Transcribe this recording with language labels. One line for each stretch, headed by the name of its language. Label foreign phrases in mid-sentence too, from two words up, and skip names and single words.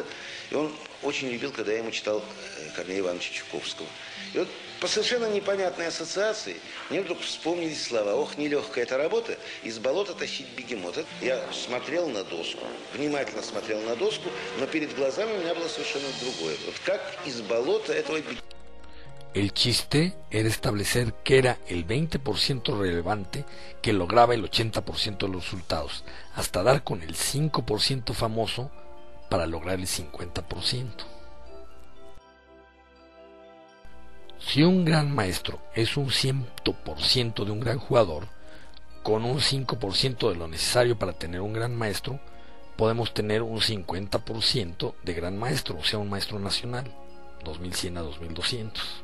Russian: И он очень любил, когда я ему читал Корнея Ивановича Чуковского. И вот по совершенно непонятной ассоциации мне вдруг вспомнились слова: «Ох, нелегкая эта работа, из болота тащить бегемота». Я смотрел на доску, внимательно смотрел на доску, но перед глазами у меня было совершенно другое. Вот как из болота этого бегемота.
Spanish: El chiste era establecer que era el 20% relevante que lograba el 80% de los resultados, hasta dar con el 5% famoso para lograr el 50%. Si un gran maestro es un 100% de un gran jugador, con un 5% de lo necesario para tener un gran maestro, podemos tener un 50% de gran maestro, o sea, un maestro nacional, 2100 a 2200.